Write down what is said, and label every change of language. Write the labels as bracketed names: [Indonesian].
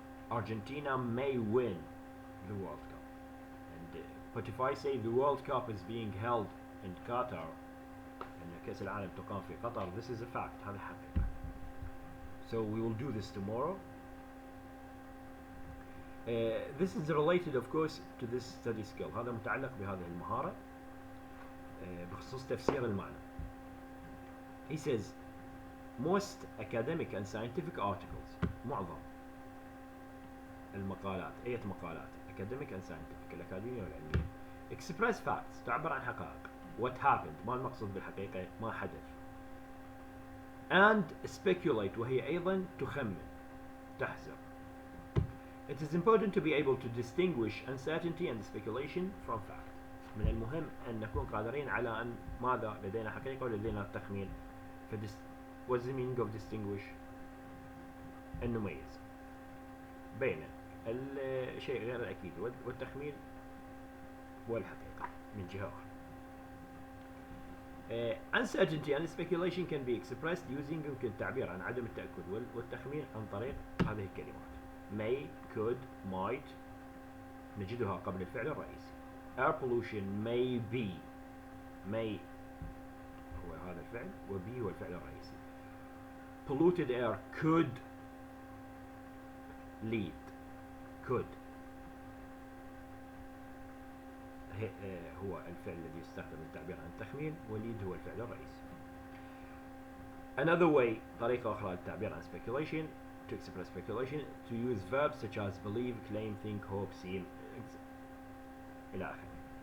[English] Argentina may win the World Cup. And but if I say the World Cup is being held in Qatar and [Arabic] كأس العالم تقام في قطر, [English] this is a fact. [Arabic] هذا حقيقة. [English] So we will do this tomorrow. This is related of course to this study skill. [Arabic] هذا متعلق بهذه المهارة بخصوص تفسير المعنى. [English] He says most academic and scientific articles, [Arabic] معظم المقالات, أي مقالات [English] academic and scientific [Arabic] الأكاديمية والعلمية, [English] express facts, [Arabic] تعبر عن حقائق. [English] What happened, [Arabic] ما المقصود بالحقيقة, ما حدث. [English] And speculate, [Arabic] وهي أيضا تخمن, تحذر. [English] It is important to be able to distinguish uncertainty and speculation from fact. [Arabic] من المهم أن نكون قادرين على أن ماذا لدينا حقيقة ولدينا تخمين. [English] What's the meaning of distinguish? [Arabic] أن نميز بين الشيء غير الأكيد والتخمين والحقيقة من جهة أخرى. [English] Uncertainty and speculation can be expressed using [Arabic] يمكن التعبير عن عدم التأكد والتخمين عن طريق هذه الكلمات. [English] May, could, might [Arabic] نجدها قبل الفعل الرئيسي. [English] Air pollution may be. [Arabic] May هو هذا الفعل و be هو الفعل الرئيسي. [English] polluted air could lead [Arabic] could هو الفعل الذي يستخدم للتعبير عن التخمين وليد هو الفعل الرئيسي. [English] Another way [Arabic] طريقة أخرى للتعبير عن [English] speculation to express speculation to use verbs such as believe, claim, think, hope, seem [Arabic] إلى آخره.